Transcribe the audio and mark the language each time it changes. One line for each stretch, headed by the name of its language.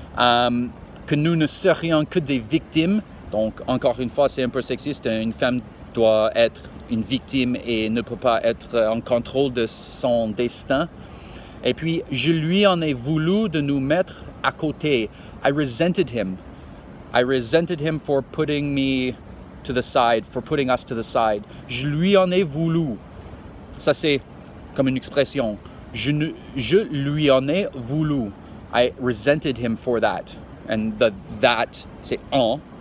French: Que nous ne serions que des victimes. Donc, encore une fois, c'est un peu sexiste. Une femme doit être une victime et ne peut pas être en contrôle de son destin. Et puis, je lui en ai voulu de nous mettre à côté.
English: I resented him for putting me to the side, for putting us to the side.
French: Je lui en ai voulu. Ça, c'est comme une expression. Je lui en ai voulu.
English: I resented him for that. And that,
French: c'est en.